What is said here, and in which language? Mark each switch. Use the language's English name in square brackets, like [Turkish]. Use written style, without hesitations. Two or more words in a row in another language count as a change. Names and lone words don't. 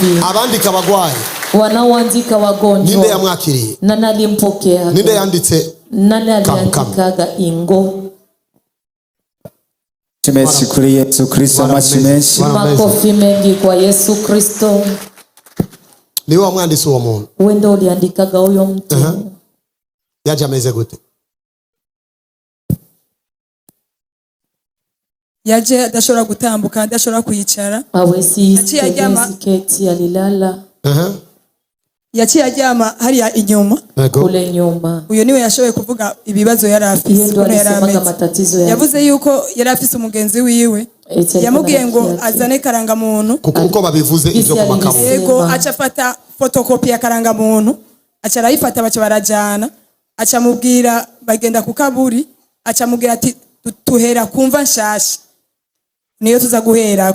[Rundi] Abandika abagwayi, [Swahili] wanaoandika wagonjwa, [Rundi] ninde yamwakiriye, [Swahili] nani alimpokea, [Rundi] ninde yanditse, [Swahili] nani aliandikaga ingo. [Rundi] Tumesi kuri Yesu Kristo, amashimwe, [Swahili] makofi mengi kwa Yesu Kristo. Ni wa mwandisi wa muntu, wewe ndio uliandikaga huyo mtu, [Rundi] yaje ameze gute? Yaje adashobora gutambuka, adashobora kwicara, [Swahili] hawezi keti, alilala, [Rundi] yaciye aryama hariya inyuma, [Swahili] kule nyuma. [Rundi] Uyo niwe yashoboye kuvuga ibibazo yari afise, yavuze yuko yari afise umugenzi wiwe, yamubwiye ngo azane karanga muntu, kuko babivuze ivyo ku makabo, yego aca afata fotokopi ya karanga muntu, aca arayifata baca barajana, aca mubwira bagenda ku kaburi, aca mubwira ati tuhera kumva nshasha niyo tuza guherako.